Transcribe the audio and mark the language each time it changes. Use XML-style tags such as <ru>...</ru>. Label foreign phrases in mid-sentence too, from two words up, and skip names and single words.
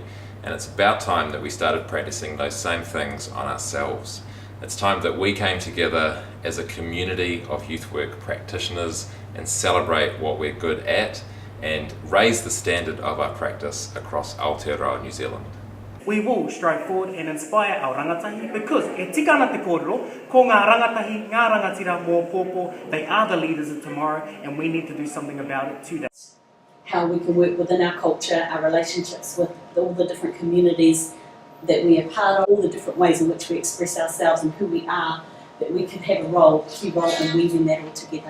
<en>And it's about time that we started practicing those same things on ourselves. It's time that we came together as a community of youth work practitioners and celebrate what we're good at and raise the standard of our practice across Aotearoa, New Zealand. We will strive forward and inspire our rangatahi because</en> <mi>e tika ana te kōrero, ko ngā rangatahi, ngā rangatira mō pōpō,</mi> <en>they are the leaders of tomorrow and we need to do something about it today. How we can work within our culture, our relationships with all the different communities that we are part of, all the different ways in which we express ourselves and who we are, that we can have a key role in weaving that all together.</en>